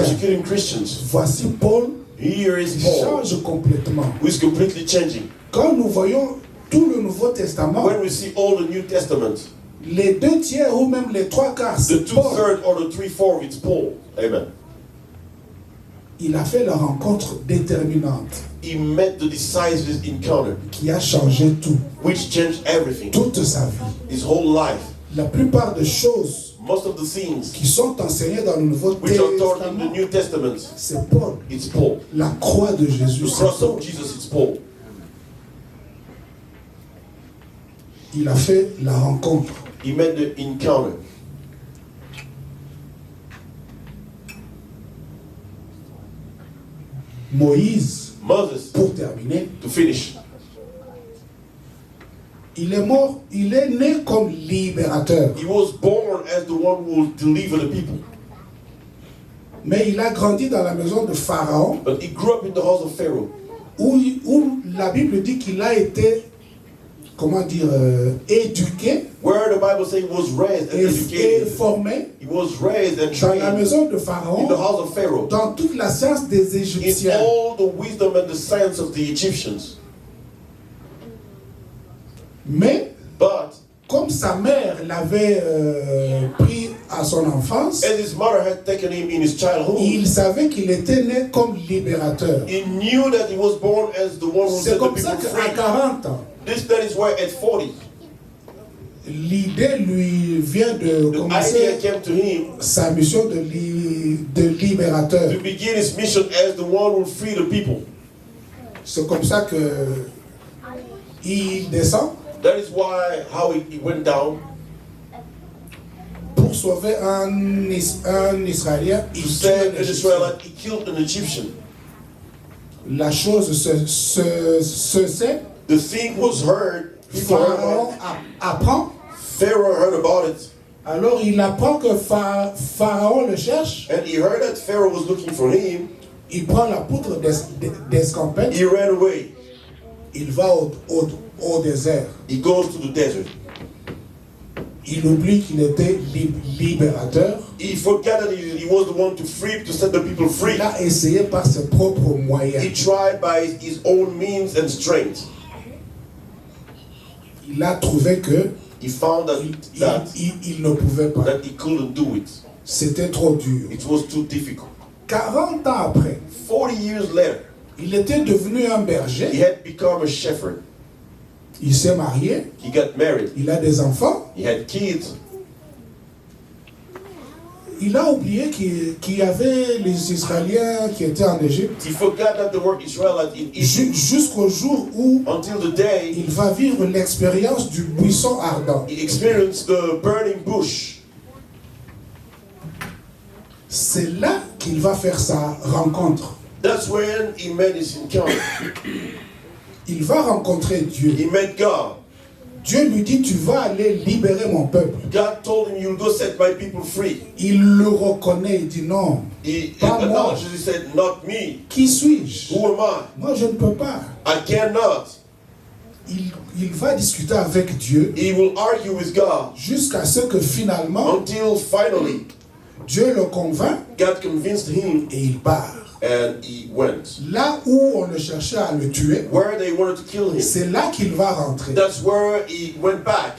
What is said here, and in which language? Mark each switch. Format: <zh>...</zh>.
<en>persecuting Christians.</en> <fr>Voici Paul</fr> <en>Here is Paul,</en> <fr>change complètement.</fr> <en>who is completely changing.</en> <fr>Quand nous voyons tout le Nouveau Testament,</fr> <en>When we see all the New Testament,</en> <fr>les 2/3 ou même les 3/4,</fr> <en>the</en> <fr>c'est Paul.</fr> <en>2/3 or the 3/4, it's Paul. Amen.</en> <fr>Il a fait la rencontre déterminante</fr> <en>He met the decisive encounter,</en> <fr>qui a changé tout,</fr> <en>which changed everything,</en> <fr>toute sa vie.</fr> <en>his whole life.</en> <fr>La plupart des choses</fr> <en>Most of the things</en> <fr>qui sont enseignées dans le Nouveau</fr> <en>which are taught in the</en> <fr>Testament,</fr> <en>New Testament,</en> <fr>c'est Paul.</fr> <en>it's Paul.</en> <fr>La croix de Jésus,</fr> <en>The</en> <fr>c'est</fr> <en>cross</en> <fr>Paul.</fr> <en>of Jesus, it's Paul.</en> <fr>Il a fait la rencontre.</fr> <en>He met the encounter.</en> <fr>Moïse,</fr> <en>Moses,</en> <fr>pour terminer,</fr> <en>to finish,</en> <fr>il est mort, il est né comme libérateur.</fr> <en>he was born as the one who will deliver the people.</en> <fr>Mais il a grandi dans la maison de Pharaon,</fr> <en>But he grew up in the house of Pharaoh,</en> <fr>où la Bible dit qu'il a été, comment dire, éduqué</fr> <en>where the Bible says he was raised and</en> <fr>et</fr> <en>educated.</en> <fr>formé</fr> <en>He was raised and</en> <fr>dans la</fr> <en>trained</en> <fr>maison de</fr> <en>in the</en> <fr>Pharaon,</fr> <en>house of Pharaoh,</en> <fr>dans toute la science des</fr> <en>in</en> <fr>Égyptiens.</fr> <en>all the wisdom and the science of the Egyptians.</en> <fr>Mais,</fr> <en>But</en> <fr>comme sa mère l'avait pris à son enfance,</fr> <en>as his mother had taken him in his childhood,</en> <fr>il savait qu'il était né comme libérateur.</fr> <en>he knew that he was born as the one who</en> <fr>C'est</fr> <en>set the</en> <fr>comme ça</fr> <en>people</en> <fr>qu'à</fr> <en>free.</en> <fr>40 ans,</fr> <en>That is why at 40,</en> <fr>l'idée lui vient de</fr> <en>the idea</en> <fr>commencer</fr> <en>came to him</en> <fr>sa mission de libérateur.</fr> <en>to begin his mission as the one who will free the people.</en> <fr>C'est comme ça que il descend</fr> <en>That is why how he went down</en> <fr>pour sauver un Israélien.</fr> <en>to</en> <fr>Il tue</fr> <en>save</en> <fr>un</fr> <en>an</en> <fr>Égyptien.</fr> <en>Israelite. He killed an Egyptian.</en> <fr>La chose se sait.</fr> <en>The thing was heard. People heard</en> <fr>Pharaon</fr> <en>about it.</en> <fr>apprend.</fr> <en>Pharaoh heard about it,</en> <fr>Alors il apprend que Pharaon le cherche.</fr> <en>and he heard that Pharaoh was looking for him.</en> <fr>Il prend la poudre d'escampette.</fr> <en>He ran away.</en> <fr>Il va au désert.</fr> <en>He goes to the desert.</en> <fr>Il oublie qu'il était libérateur.</fr> <en>He forgot that he was the one to free, to set the people free.</en> <fr>Il a essayé par ses propres</fr> <en>He</en> <fr>moyens.</fr> <en>tried by his own means and strength.</en> <fr>Il a trouvé que</fr> <en>He found</en> <fr>il ne pouvait pas.</fr> <en>that he couldn't do it.</en> <fr>C'était trop dur.</fr> <en>It was too difficult.</en> <fr>40 ans après,</fr> <en>40 years later,</en> <fr>il était devenu un</fr> <en>he</en> <fr>berger.</fr> <en>had become a shepherd.</en> <fr>Il s'est marié.</fr> <en>He got married.</en> <fr>Il a des enfants.</fr> <en>He had kids.</en> <fr>Il a oublié qu'il y avait les Israéliens qui étaient en Égypte.</fr> <en>He forgot that there were Israelites in Egypt</en> <fr>Jusqu'au jour où</fr> <en>until the day</en> <fr>il va vivre l'expérience du buisson ardent.</fr> <en>he experienced the burning bush.</en> <fr>C'est là qu'il va faire sa rencontre.</fr> <en>That's when he made his encounter.</en> <fr>Il va rencontrer Dieu.</fr> <en>He met God.</en> <fr>Dieu lui dit, tu vas aller libérer mon peuple.</fr> <en>God told him, you'll go set my people free.</en> <fr>Il le reconnaît, il dit non.</fr> <en>He</en> <fr>Pas moi.</fr> <en>acknowledged, he said, not me.</en> <fr>Qui suis-je?</fr> <en>Who am I?</en> <fr>Moi, je ne peux pas.</fr> <en>I cannot.</en> <fr>Il va discuter avec Dieu</fr> <en>He will argue with God</en> <fr>jusqu'à ce que finalement,</fr> <en>until finally</en> <fr>Dieu le convainc</fr> <en>God convinced him</en> <fr>et il part.</fr> <en>and he went.</en> <fr>Là où on le cherchait à le tuer,</fr> <en>Where they wanted to kill him,</en> <fr>c'est là qu'il va rentrer.</fr> <en>that's where he went back.</en>